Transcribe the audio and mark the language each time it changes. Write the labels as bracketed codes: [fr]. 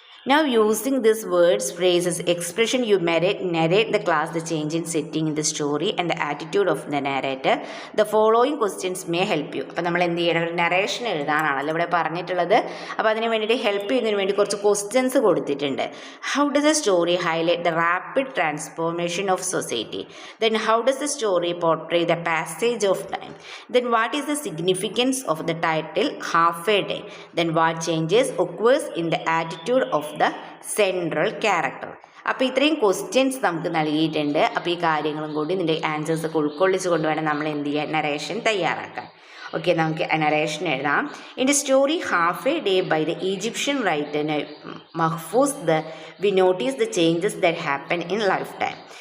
[en] Now using these words, phrases, expression, you narrate the class, the change in setting in the story and the attitude of the narrator. The following questions may help you. [ml] അപ്പോൾ നമ്മൾ എന്ത് ചെയ്യണം? ഒരു narration എഴുതാനാണല്ലോ ഇവിടെ പറഞ്ഞിട്ടുള്ളത്. അപ്പോൾ അതിന് വേണ്ടിയിട്ട് ഹെൽപ്പ് ചെയ്യുന്നതിന് വേണ്ടി കുറച്ച് ക്വസ്റ്റ്യൻസ് കൊടുത്തിട്ടുണ്ട്. [en] How does the story highlight the rapid transformation of society? Then how does the story portray the passage of time? Then what is the significance of the title Half a Day? Then what changes occurs in the attitude of the central character? [ml] അപ്പോൾ ഇത്രയും questions നമുക്ക് നൽകിയിട്ടുണ്ട്. അപ്പോൾ ഈ കാര്യങ്ങളും കൂടി ഇതിൻ്റെ answers ഒക്കെ ഉൾക്കൊള്ളിച്ച് കൊണ്ടുവേണം നമ്മൾ എന്ത് ചെയ്യാൻ? നറേഷൻ തയ്യാറാക്കാൻ. ഓക്കെ, നമുക്ക് നറേഷൻ എഴുതാം. [en] In the story half a day by the Egyptian writer Mahfouz we notice the changes that happen in life time.